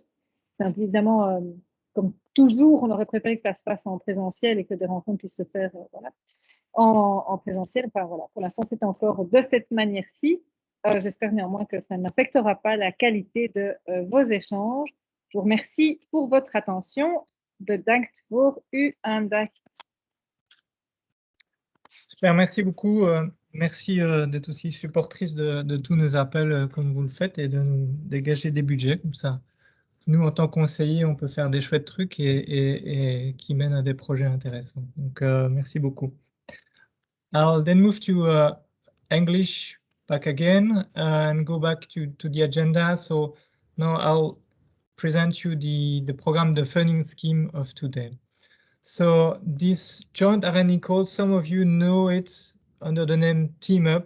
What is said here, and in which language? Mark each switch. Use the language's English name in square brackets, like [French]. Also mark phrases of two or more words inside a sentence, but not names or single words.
[French] Évidemment, comme toujours, on aurait préféré que ça se fasse en présentiel et que des rencontres puissent se faire en présentiel. Enfin, voilà. Pour l'instant, c'est encore de cette manière-ci. J'espère néanmoins que ça n'affectera pas la qualité de vos échanges. Je vous remercie pour votre attention. [Dutch] Bedankt voor uw aandacht. [French] Super, merci beaucoup. Merci d'être aussi supportrice de tous nos appels comme vous le faites et de nous dégager des budgets comme ça. Nous, en tant que conseillers, on peut faire des chouettes trucs et qui mènent à des projets intéressants. Donc, merci beaucoup. [English] I'll then move to English back again and go back to the agenda. So now I'll present you the program, the funding scheme of today. So this joint R&D call, some of you know it under the name Team Up.